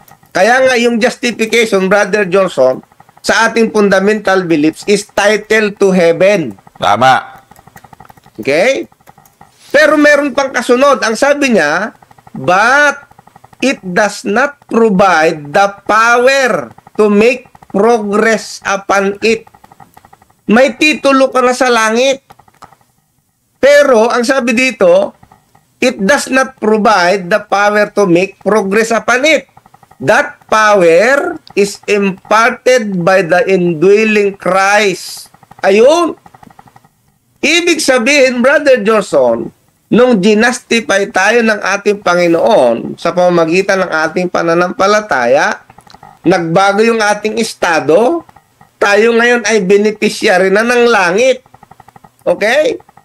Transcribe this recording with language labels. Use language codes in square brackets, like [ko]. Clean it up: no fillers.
[tl] Kaya nga yung justification, Brother Johnson, sa ating fundamental beliefs [en] is title to heaven. [tl] Tama. Okay? Pero meron pang kasunod. Ang sabi niya, [en] but it does not provide the power to make progress upon it. [tl] May titulo ka na sa langit. Pero, ang sabi dito, [en] it does not provide the power to make progress upon it. That power is imparted by the indwelling Christ. [tl] Ayun. Ibig sabihin, Brother Johnson, nung ginastify tayo ng ating Panginoon sa pamamagitan ng ating pananampalataya, nagbago yung ating estado, tayo ngayon ay beneficiary na ng langit. Okay?